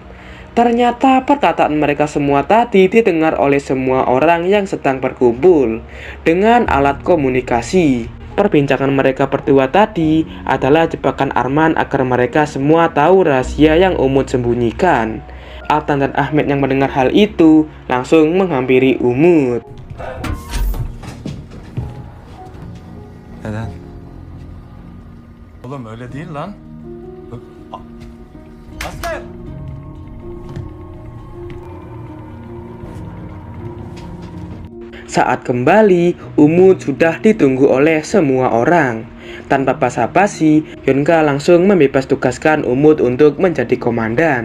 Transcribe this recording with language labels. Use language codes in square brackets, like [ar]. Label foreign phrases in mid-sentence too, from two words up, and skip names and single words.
[id] Ternyata perkataan mereka semua tadi didengar oleh semua orang yang sedang berkumpul dengan alat komunikasi. Perbincangan mereka berdua tadi adalah jebakan Arman agar mereka semua tahu rahasia yang Umut sembunyikan. Altan dan Ahmed yang mendengar hal itu langsung menghampiri Umut. [tr] Neden? Oğlum öyle değil lan. Asker! [id] Saat kembali, Umut sudah ditunggu oleh semua orang. Tanpa basa-basi, Yonka langsung membebas tugaskan Umut untuk menjadi komandan.